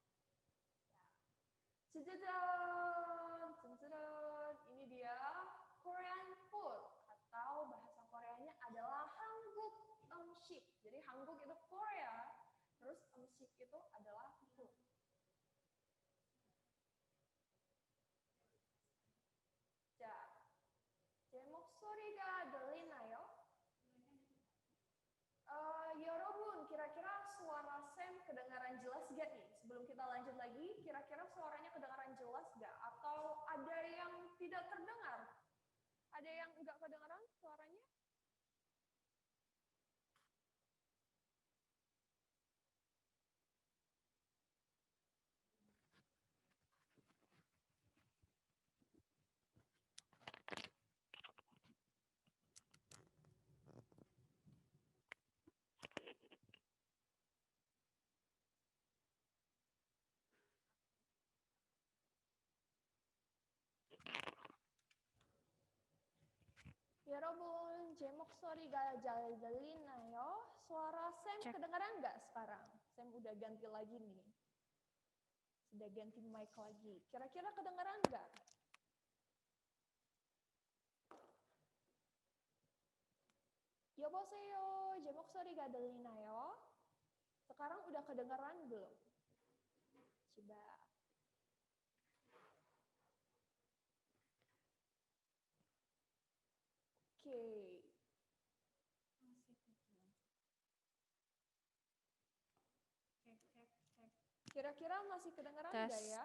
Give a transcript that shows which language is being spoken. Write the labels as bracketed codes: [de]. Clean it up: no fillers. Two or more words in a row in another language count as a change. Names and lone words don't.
[id] Ini dia [en] Korean food [id] atau bahasa Koreanya adalah [ko] 한국 음식. [id] Jadi Hanguk itu Korea, terus 음식 itu adalah food. [ko] 자, 제 목소리가 들리나요? [id] Yorobun, kira-kira suara Sam kedengaran jelas gak nih? Sebelum kita lanjut lagi, kira-kira suaranya kedengaran jelas gak? Atau ada yang tidak terdengar? Ada yang enggak kedengaran suaranya? Yorobun, [ko] 제 목소리가 잘 들리나요? [id] Suara Sam kedengaran nggak sekarang? Sam udah ganti lagi nih. Sudah ganti mic lagi. Kira-kira kedengaran nggak? [ko] 여보세요, 제 목소리가 들리나요? [id] Sekarang udah kedengaran belum? Coba. Oke. Kira-kira masih kedengaran nggak ya?